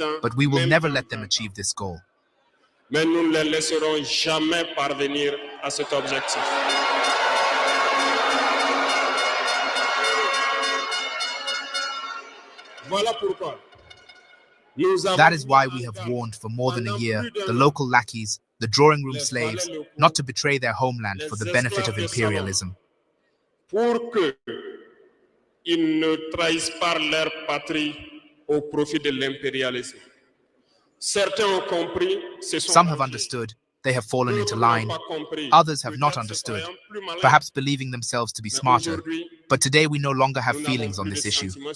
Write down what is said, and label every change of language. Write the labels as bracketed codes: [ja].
[en] But we will never let them achieve this goal. [fr] Mais nous ne les laisserons jamais parvenir à cet objectif. Voilà pourquoi. [en] That is why we have warned for more than a year the local lackeys, the drawing room slaves, not to betray their homeland for the benefit of imperialism. [fr] Pour que ils ne trahissent pas leur patrie au profit de l'impérialisme. [en] Some have understood, they have fallen into line. Others have not understood, perhaps believing themselves to be smarter. But today we no longer have feelings on this issue.